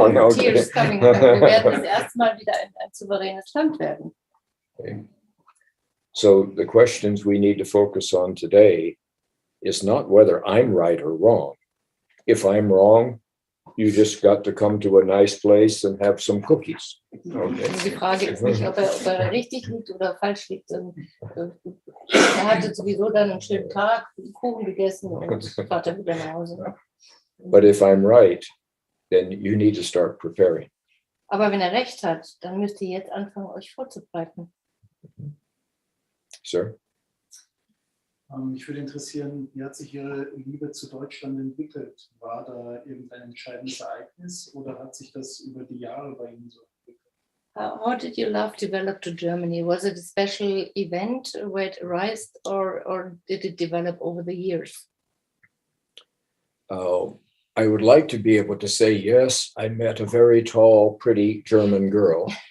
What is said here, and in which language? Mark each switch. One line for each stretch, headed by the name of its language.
English: Tears coming.
German: Wir werden das erste Mal wieder ein souveränes Land werden.
English: Okay. So the questions we need to focus on today is not whether I'm right or wrong. If I'm wrong, you just got to come to a nice place and have some cookies. Okay.
German: Die Frage ist nicht, ob er richtig liegt oder falsch liegt. Er hatte sowieso dann einen schönen Tag, Kuchen gegessen und fährt dann wieder nach Hause.
English: But if I'm right, then you need to start preparing.
German: Aber wenn er recht hat, dann müsst ihr jetzt anfangen, euch vorzubereiten.
English: Sir?
German: Mich würde interessieren, wie hat sich Ihre Liebe zu Deutschland entwickelt? War da irgendein entscheidendes Ereignis oder hat sich das über die Jahre bei Ihnen so entwickelt?
English: How did your love develop to Germany? Was it a special event where it arose, or did it develop over the years? I would like to be able to say, yes, I met a very tall, pretty German girl.